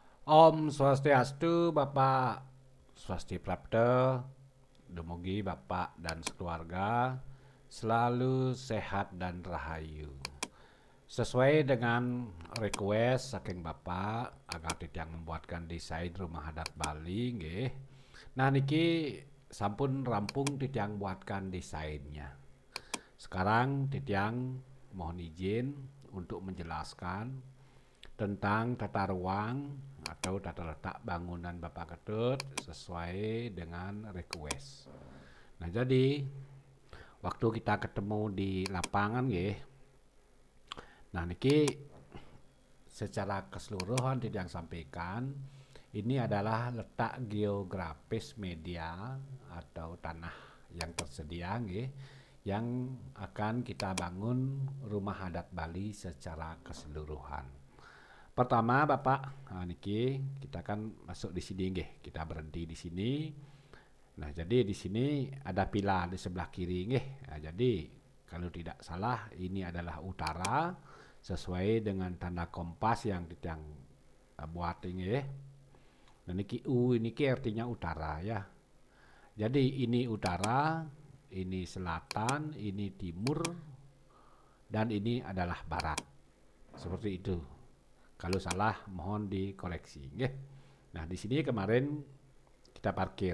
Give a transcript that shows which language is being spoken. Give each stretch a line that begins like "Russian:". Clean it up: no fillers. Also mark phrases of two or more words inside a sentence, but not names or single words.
Indonesian: Om Swastiastu, Bapak Swasti Prapto, dumugi Bapak dan sekeluarga selalu sehat dan rahayu. Sesuai dengan request saking Bapak agar tidak membuatkan desain rumah adat Bali nggih. Nah
Balinese: niki sampun rampung titiang
Indonesian: buatkan desainnya. Sekarang titiang mohon izin untuk menjelaskan tentang tata ruang atau tata letak bangunan Bapak Ketut sesuai dengan request. Nah jadi waktu kita ketemu di lapangan nggih. Nah niki secara keseluruhan tidak sampaikan ini adalah letak geografis media atau tanah yang tersedia nggih, yang akan kita bangun rumah adat Bali secara keseluruhan. Pertama Bapak, niki kita kan masuk di sini nggih, kita berhenti di sini. Nah, jadi di sini ada pilar di sebelah kiri nggih. Nah, jadi kalau tidak salah ini adalah utara sesuai dengan tanda kompas yang kita buat ini nggih. Nah, niki niki artinya utara ya. Jadi ini utara, ini selatan, ini timur, dan ini adalah barat. Seperti itu. Kalau salah mohon dikoreksi nggih. Nah, di sini kemarin kita parkir.